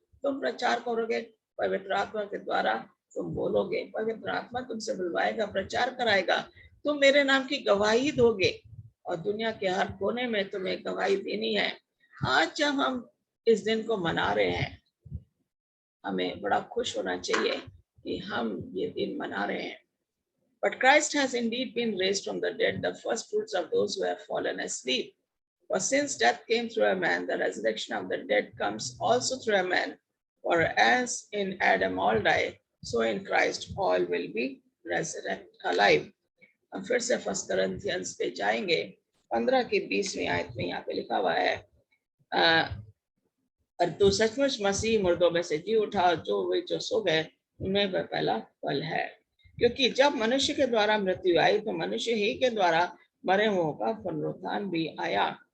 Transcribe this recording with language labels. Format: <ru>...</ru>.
<hi>तुम प्रचार करोगे, पवित्र आत्मा के द्वारा तुम बोलोगे, पवित्र आत्मा तुमसे बुलवाएगा, प्रचार कराएगा, तुम मेरे नाम की गवाही दोगे और दुनिया के हर कोने में तुम्हें गवाही देनी है। आज जब हम इस दिन को मना रहे हैं, हमें बड़ा खुश होना चाहिए कि हम ये दिन मना रहे हैं।</hi> <en>But Christ has indeed been raised from the dead, the first fruits of those who have fallen asleep. For since death came through a man, the resurrection of the dead comes also through a man. For as in Adam all die, so in Christ all will be resurrected alive.</en> <hi>हम फिर से 1 Corinthians पे जाएंगे। 15 की 20वीं आयत में यहाँ पे लिखा हुआ है, और तो सचमुच मसीह मुर्दों में से जी उठा, जो वे जो सो गए उनमें वह पहला फल है। क्योंकि जब मनुष्य के द्वारा मृत्यु आई तो मनुष्य ही के द्वारा मरे हुओं का पुनरुत्थान भी आया।</hi>